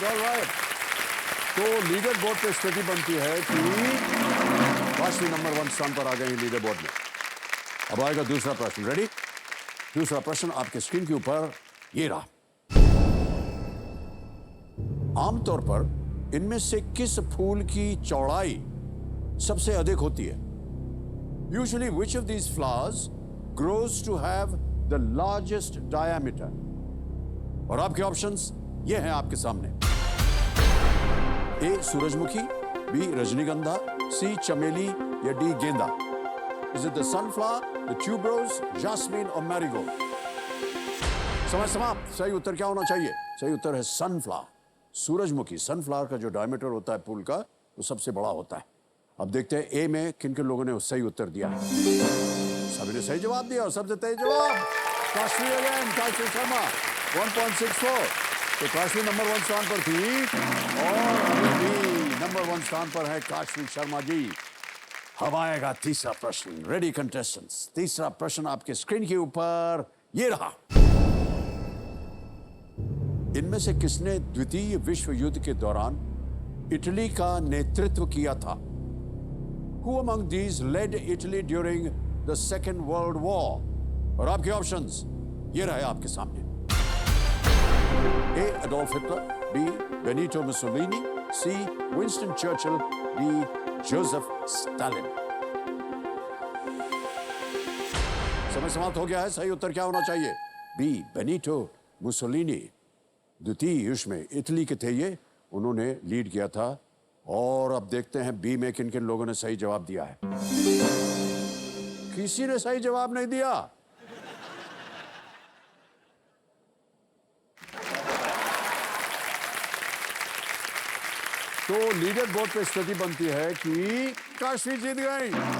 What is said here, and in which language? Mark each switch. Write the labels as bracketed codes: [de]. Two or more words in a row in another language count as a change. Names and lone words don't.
[hi] ऑलराइट, तो [en] leader board [hi] पे स्थिति बनती है कि काशवी नंबर 1 स्थान पर आ गए [en] leader board [hi] में। अब आएगा दूसरा प्रश्न। रेडी? दूसरा प्रश्न आपके स्क्रीन के ऊपर ये रहा। आमतौर पर इनमें से किस फूल की चौड़ाई सबसे अधिक होती है? [en] Usually, which of these flowers grows to have the largest diameter? [hi] और आपके ऑप्शंस ये हैं आपके सामने। ए सूरजमुखी, बी रजनीगंधा, सी चमेली या डी गेंदा? [en] Is it the sunflower, the tuberose, jasmine और marigold? [hi] समय समाप्त। सही उत्तर क्या होना चाहिए? सही उत्तर है सनफ्लावर, सूरजमुखी। सनफ्लावर का जो डायमीटर होता है फूल का वो सबसे बड़ा होता है। अब देखते हैं ए में किन किन लोगों ने सही उत्तर दिया है। सभी ने सही जवाब दिया और सबसे सही जवाब काशवी अगेन, काशवी शर्मा 1.64। तो काशवी नंबर 1 स्थान पर थी और अभी भी नंबर 1 स्थान पर है काशवी शर्मा जी। अब आएगा तीसरा प्रश्न। [en] ready contestants? [hi] तीसरा प्रश्न आपके स्क्रीन के ऊपर ये रहा। इनमें से किसने द्वितीय विश्व युद्ध के दौरान इटली का नेतृत्व किया था? [en] Who among these led Italy during the Second World War? [hi] और आपके ऑप्शंस ये रहे आपके सामने। A. Adolf Hitler, B. Benito Mussolini, C. Winston Churchill, D. Joseph Stalin? समय समाप्त हो गया है। सही उत्तर क्या होना चाहिए? B. Benito Mussolini। द्वितीय युद्ध में इटली के थे ये, उन्होंने लीड किया था। और अब देखते हैं बी में किन किन लोगों ने सही जवाब दिया है। किसी ने सही जवाब नहीं दिया। तो [en] leader board [hi] पे स्थिति बनती है कि काशवी जीत गई।